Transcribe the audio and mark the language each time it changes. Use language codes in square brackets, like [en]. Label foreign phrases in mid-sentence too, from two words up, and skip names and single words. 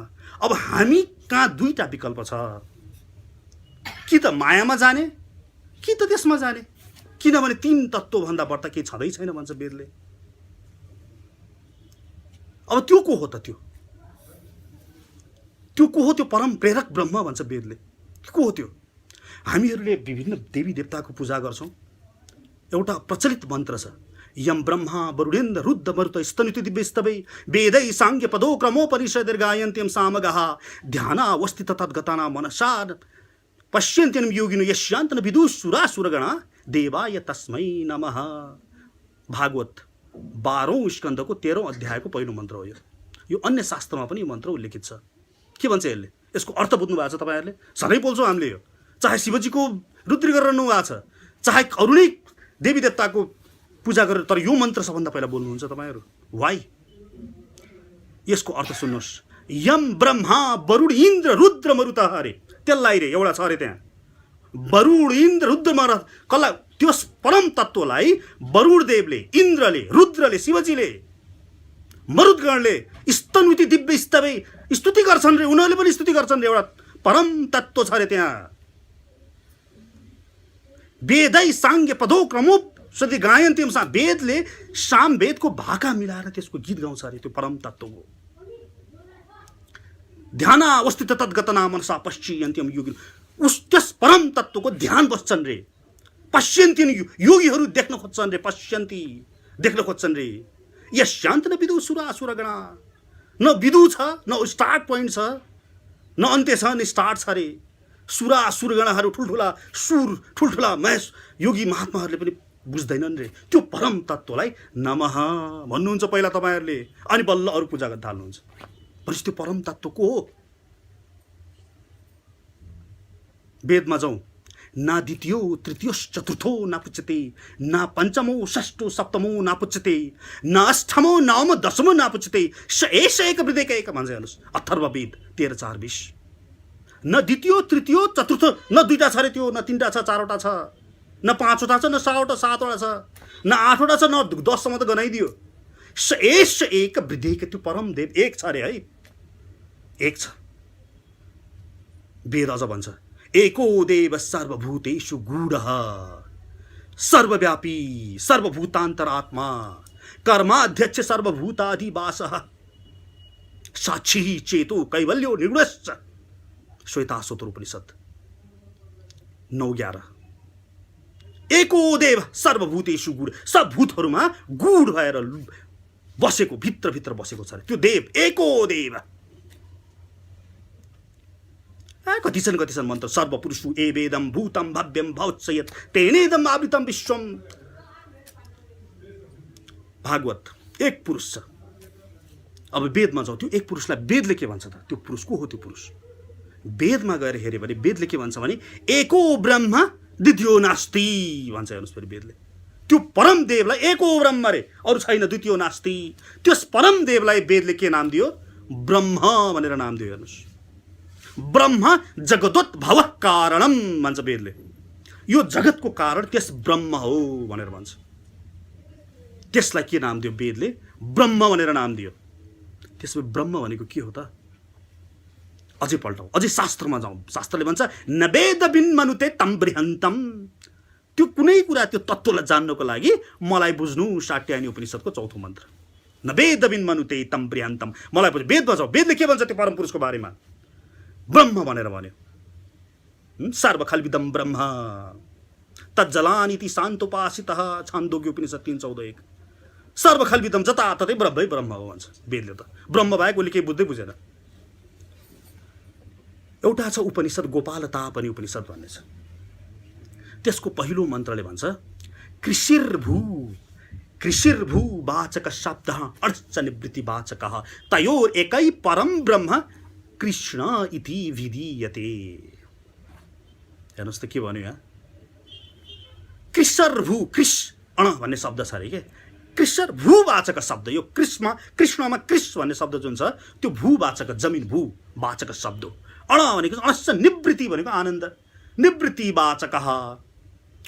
[ne] अब हामी कहाँ दुईटा विकल्प छ, कि त मायामा जाने कि त त्यसमा जाने, किनभने तीन तत्त्व भन्दा बढ्ता केही छँदै छैन भन्छ वेदले। अब त्यो को हो त? त्यो को हो? त्यो परम प्रेरक ब्रह्म भन्छ वेदले। को हो त्यो? हामीहरूले विभिन्न देवी देवताको पूजा गर्छौं। एउटा प्रचलित मन्त्र छ, [sa] यम ब्रह्मा वरुणेन्द्र रुद्र मरुत स्तनुति दिव्यस्तवै वेदै सांख्य पदो क्रमोपनिषद्गायन्त्यं सामगः ध्यानावस्थित तद्गताना मनसा पश्यन्त्यं योगिनो यस्यान्तन विदुसुरासुरगणा देवाय तस्मै नमः। [ne] भागवत 12औं स्कन्धको 13औं अध्यायको पहिलो मन्त्र हो यो। अन्य शास्त्रमा पनि यो मन्त्र उल्लेखित छ। के भन्छ यसले? यसको अर्थ बुझ्नु भएको छ तपाईहरुले? सधैँ बोल्छौं हामीले यो, चाहे शिवजीको रुद्री गरेर रहनु भएको छ, चाहे अरूनै देवी देवताको पूजा गरेर, तर यो मन्त्र सबभन्दा पहिला बोल्नुहुन्छ तपाईहरु। वाइ? यसको अर्थ सुन्नुहोस्, यम ब्रह्मा वरुण इन्द्र रुद्र मरुत अरे, त्यसलाई रे एउटा छ अरे त्यहाँ, वरुण इन्द्र रुद्र मरुत, कसलाई? त्यस परम तत्त्वलाई वरुण देवले, इन्द्रले, रुद्रले, शिवजीले, मरुदगणले [sa] स्तनुति दिव्य स्तवै [ne] स्तुति गर्छन् रे। उनीहरूले पनि स्तुति गर्छन् रे। एउटा परम तत्त्व छ रे त्यहाँ। [sa] वेदै सांख्य पदो क्रमोपनिषद् गायन्त्यं सा, [ne] वेदले साम वेदको भाका मिलाएर त्यसको गीत गाउँछ रे त्यो परम तत्त्वको। [sa] ध्यानावस्थित तद्गतना मनसा पश्यन्त्यं योगिनो, [ne] उस त्यस परम तत्त्वको ध्यान बस्छन् रे। पश्यन्त्यं योगीहरू देख्न खोज्छन् रे, पश्यन्ति देख्न खोज्छन् रे। [sa] यस्यान्त न विदुसुरासुरगणा, [ne] न विदु छ, न [en] start point [ne] छ, न अन्त्य छ, न स्टार्ट छ रे। सुरासुरगणहरू ठुल्ठुला सुर, ठुल्ठुला महेश योगी महात्माहरूले पनि बुझ्दैनन् रे। त्यो परम तत्त्वलाई नमः भन्नुहुन्छ पहिला तपाईहरुले, अनि बल्ल अरु पूजा गर्न थाल्नुहुन्छ। भनेपछि त्यो परम तत्त्व को हो? वेदमा जाउँ, [sa] ना द्वितीयो तृतीयो चतुर्थो नापुच्यते, ना पंचमो षष्ठो सप्तमो नापुच्यते, ना अष्टमो नवमो दशमो नापुच्यते, स एष एक वृदेक एक [ne] भन्छ हेर्नुस् [sa] अथर्ववेद 13:4-20। न द्वितीयो तृतीयो चतुर्थ, [ne] न दुईटा छ रे त्यो, न तीनटा छ, चारवटा छ, न पाँचवटा छ, न छवटा, सातवटा छ, न आठवटा छ, न 10 सम्म त गनाइदियो। [sa] स एष एक वृदेक, [ne] त्यो परम देव एक छ रे है, एक छ। वेद अझ भन्छ, [sa] एको देव सर्वभूतेषु गूढः सर्वव्यापी सर्वभूतान्तरात्मा कर्माध्यक्ष सर्वभूताधिवासः साक्षी चेतो कैवल्यो निर्गुणश्च। [ne] श्वेताश्वतर उपनिषद 9:11। [sa] एको देव सर्वभूतेषु गूढ, [ne] सब भूतहरूमा गूढ भएर बसेको, भित्र भित्र बसेको छ त्यो देव, एको देव। कति छन् मन्त्र, [sa] सर्वपुरुषु एवेदम भूतम भव्यम भवत्सयत् तेनेदम आवृतम विश्वम। [ne] भागवत एक पुरुष छ। अब वेदमा जाउँ, त्यो एक पुरुषलाई वेदले के भन्छ त? त्यो पुरुष को हो? त्यो पुरुष वेदमा गएर हेर्यो भने वेदले के भन्छ भने [sa] एको ब्रह्म द्वितीयो नास्ति [ne] भन्छ। हेर्नुस् फेरि वेदले त्यो परम देवलाई [sa] एको ब्रह्म [ne] रे, अरु छैन, [sa] द्वितीयो नास्ति। [ne] त्यस परम देवलाई वेदले के नाम दियो? ब्रह्म भनेर नाम दियो। हेर्नुस्, [sa] ब्रह्म जगदोत् भव कारणम [ne] भन्छ वेदले। यो जगतको कारण त्यस ब्रह्म हो भनेर भन्छ। त्यसलाई के नाम दियो वेदले? ब्रह्म भनेर नाम दियो। त्यसमा ब्रह्म भनेको के हो त? अझै पल्टौँ, अझै शास्त्रमा जाउँ। शास्त्रले भन्छ [sa] न वेद बिन मनुते तम बृहन्तम। [ne] त्यो कुनै कुरा, त्यो तत्त्वलाई जान्नको लागि मलाई बुझ्नु शाक्यायनी उपनिषदको 4औं मन्त्र, [sa] न वेद बिन मनुते तम बृहन्तम। [ne] मलाई बुझ्नु, वेद बजाऊ, वेदले के भन्छ त्यो परम पुरुषको बारेमा? ब्रह्म भनेर भन्यो। [sa] सर्वखल्विदं ब्रह्म तज्जलानिति शान्तोपासितः, छान्दोग्य उपनिषद 3:14-1। [ne] सर्वखल्विदं, जताततै ब्रह्मै ब्रह्म हो भन्छ वेदले। त ब्रह्म बाहेक उसले केही बुझ्दै बुझेन। एउटा छ उपनिषद गोपालतापनि उपनिषद भन्ने छ। त्यसको पहिलो मन्त्रले भन्छ [sa] कृषिर्भू कृषिर्भू वाचक शब्दः अर्च निवृत्ति वाचकः तयोर एकै परम ब्रह्म कृष्ण इति विधीयते। [ne] हेर्नुस् त के भन्यो यहाँ? कृषिर्भू, कृष्ण भन्ने शब्द छ अरे के, [sa] कृषिर्भू वाचक शब्द। [ne] यो कृष्णमा कृष भन्ने शब्द जुन छ त्यो भूवाचक, जमिन भू वाचक शब्द। अण भनेको अणश्च निवृत्ति भनेको आनन्द, [sa] निवृत्ति वाचकः।